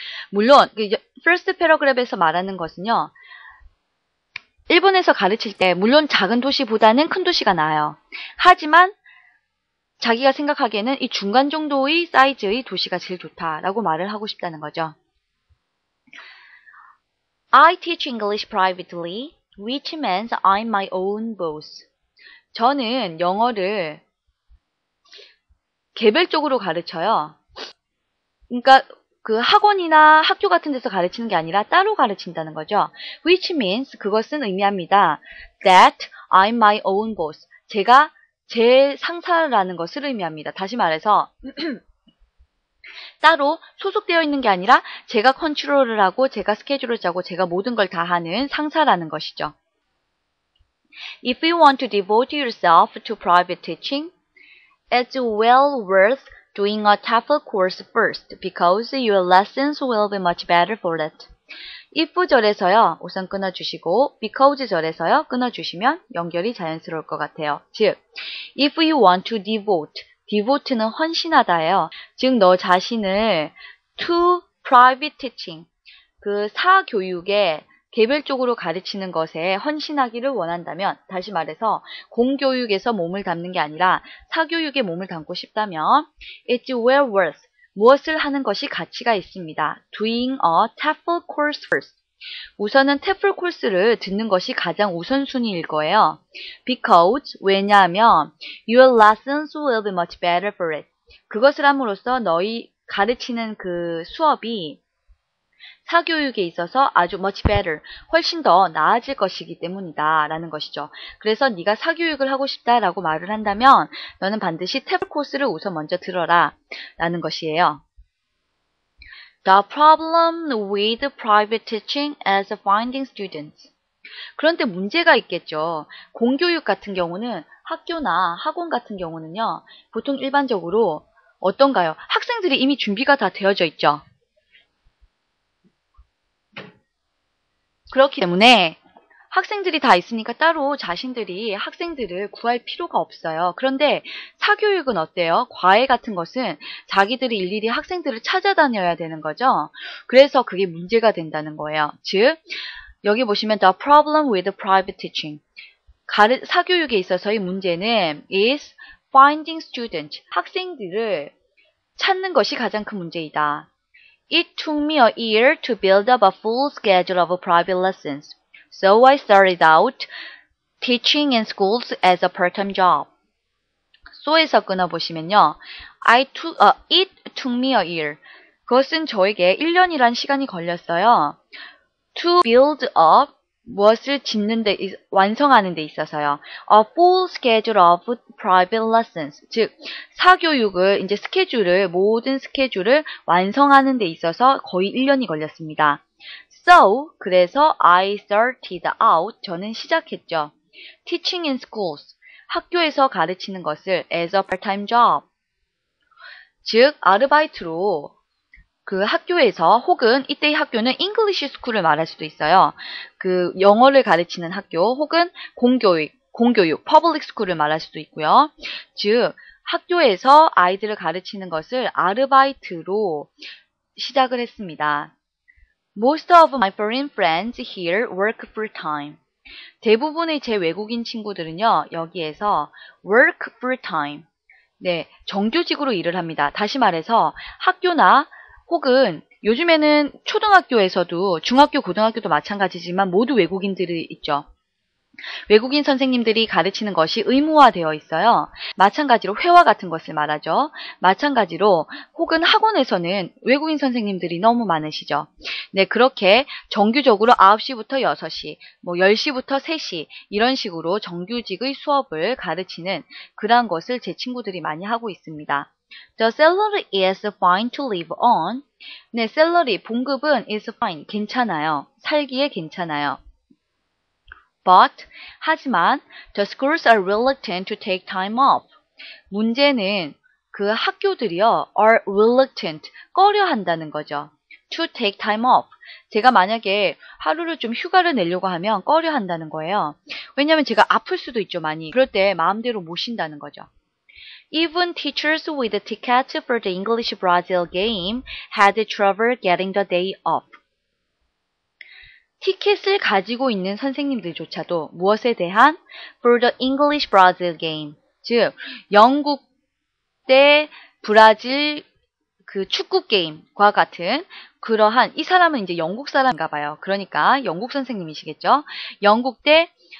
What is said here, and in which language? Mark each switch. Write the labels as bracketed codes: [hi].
[ko] 물론 [en] first paragraph [ko] 에서 말하는 것은요, 일본에서 가르칠 때 물론 작은 도시보다는 큰 도시가 나아요. 하지만 자기가 생각하기에는 이 중간 정도의 사이즈의 도시가 제일 좋다라고 말을 하고 싶다는 거죠. [en] I teach English privately, which means I'm my own boss. [ko] 저는 영어를 개별적으로 가르쳐요. 그러니까 그 학원이나 학교 같은 데서 가르치는 게 아니라 따로 가르친다는 거죠. [en] Which means [ko] 그것은 의미합니다. [en] That I'm my own boss. [ko] 제가 제 상사라는 것을 의미합니다. 다시 말해서 따로 소속되어 있는 게 아니라 제가 컨트롤을 하고 제가 스케줄을 짜고 제가 모든 걸 다 하는 상사라는 것이죠. [en] If you want to devote yourself to private teaching, it's well worth doing a TEFL course first because your lessons will be much better for it. [ko] if 절에서요, 우선 끊어주시고 because 절에서요, 끊어주시면 연결이 자연스러울 것 같아요. [en] 즉, if you want to devote는 [ko] 헌신하다예요. 즉, 너 자신을 [en] to private teaching, [ko] 그 사교육에 개별적으로 가르치는 것에 헌신하기를 원한다면, 다시 말해서 공교육에서 몸을 담는 게 아니라 사교육에 몸을 담고 싶다면 [en] it's well worth, [ko] 무엇을 하는 것이 가치가 있습니다. [en] doing a TEFL course first. [ko] 우선은 TEFL 코스를 듣는 것이 가장 우선순위일 거예요. [en] because, [ko] 왜냐하면 [en] your lessons will be much better for it. [ko] 그것을 함으로써 너희 가르치는 그 수업이 사교육에 있어서 아주 [en] much better, [ko] 훨씬 더 나아질 것이기 때문이다 라는 것이죠. 그래서 네가 사교육을 하고 싶다라고 말을 한다면 너는 반드시 TEFL 코스를 우선 먼저 들어라 라는 것이에요. [en] The problem with private teaching is finding students. [ko] 그런데 문제가 있겠죠. 공교육 같은 경우는 학교나 학원 같은 경우는요. 보통 일반적으로 어떤가요? 학생들이 이미 준비가 다 되어져 있죠. 그렇기 때문에 학생들이 다 있으니까 따로 자신들이 학생들을 구할 필요가 없어요. 그런데 사교육은 어때요? 과외 같은 것은 자기들이 일일이 학생들을 찾아다녀야 되는 거죠. 그래서 그게 문제가 된다는 거예요. 즉, 여기 보시면 [en] the problem with private teaching. [ko] 사교육에 있어서의 문제는 [en] is finding students. [ko] 학생들을 찾는 것이 가장 큰 문제이다. [en] It took me a year to build up a full schedule of private lessons. So I started out teaching in schools as a part-time job. [ko] so에서 끊어보시면요. [en] it took me a year. [ko] 그것은 저에게 1년이란 시간이 걸렸어요. [en] To build up, [ko] 무엇을 완성하는 데 있어서요. [en] A full schedule of private lessons. [ko] 즉, 사교육을, 이제 모든 스케줄을 완성하는 데 있어서 거의 1년이 걸렸습니다. [en] So, [ko] 그래서 [en] I started out, [ko] 저는 시작했죠. [en] Teaching in schools, [ko] 학교에서 가르치는 것을 [en] as a part-time job. [ko] 즉, 아르바이트로 그 학교에서 혹은 이때의 학교는 English School을 말할 수도 있어요. 그 영어를 가르치는 학교 혹은 공교육, Public School을 말할 수도 있고요. 즉, 학교에서 아이들을 가르치는 것을 아르바이트로 시작을 했습니다. [en] Most of my foreign friends here work full-time. [ko] 대부분의 제 외국인 친구들은요, 여기에서 [en] work full-time. [ko] 네, 정규직으로 일을 합니다. 다시 말해서 학교나 혹은 요즘에는 초등학교에서도 중학교, 고등학교도 마찬가지지만 모두 외국인들이 있죠. 외국인 선생님들이 가르치는 것이 의무화되어 있어요. 마찬가지로 회화 같은 것을 말하죠. 마찬가지로 혹은 학원에서는 외국인 선생님들이 너무 많으시죠. 네, 그렇게 정규적으로 9시부터 6시, 10시부터 3시 이런 식으로 정규직의 수업을 가르치는 그러한 것을 제 친구들이 많이 하고 있습니다. [en] The salary is fine to live on. [ko] 네, salary, 봉급은 [en] is fine, [ko] 괜찮아요. 살기에 괜찮아요. [en] But, [ko] 하지만, [en] the schools are reluctant to take time off. [ko] 문제는 그 학교들이요, [en] are reluctant, [ko] 꺼려 한다는 거죠. [en] To take time off. [ko] 제가 만약에 하루를 좀 휴가를 내려고 하면 꺼려 한다는 거예요. 왜냐면 제가 아플 수도 있죠, 많이. 그럴 때 마음대로 못 쉰다는 거죠. [en] Even teachers with tickets for the English Brazil game had trouble getting the day off. [ko] 티켓을 가지고 있는 선생님들조차도 무엇에 대한 [en] for the English Brazil game, [ko] 즉 영국 대 브라질 그 축구 게임과 같은 그러한 이 사람은 이제 영국 사람인가 봐요. 그러니까 영국 선생님이시겠죠. 영국 대